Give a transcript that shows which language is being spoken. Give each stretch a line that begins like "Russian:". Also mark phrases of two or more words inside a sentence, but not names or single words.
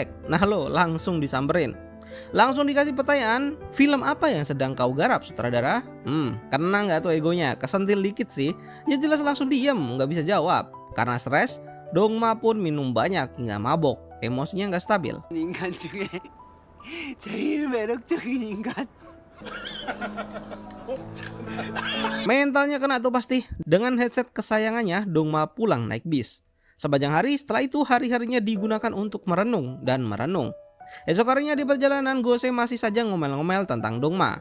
Indonesian: Nah lo langsung disamperin. Langsung dikasih pertanyaan, film apa yang sedang kau garap sutradara? Kena nggak tuh egonya? Kesentil dikit sih. Ya jelas langsung diem, nggak bisa jawab. Karena stres, Dongma pun minum banyak hingga mabok. Emosinya nggak stabil.
Korean: 인간 중에 제일 매력적인 인간.
Indonesian: Mentalnya kena tuh pasti. Dengan headset kesayangannya, Dongma pulang naik bis. Sepanjang hari setelah itu hari-harinya digunakan untuk merenung dan merenung. Esok harinya di perjalanan Gose masih saja ngomel-ngomel tentang Dongma.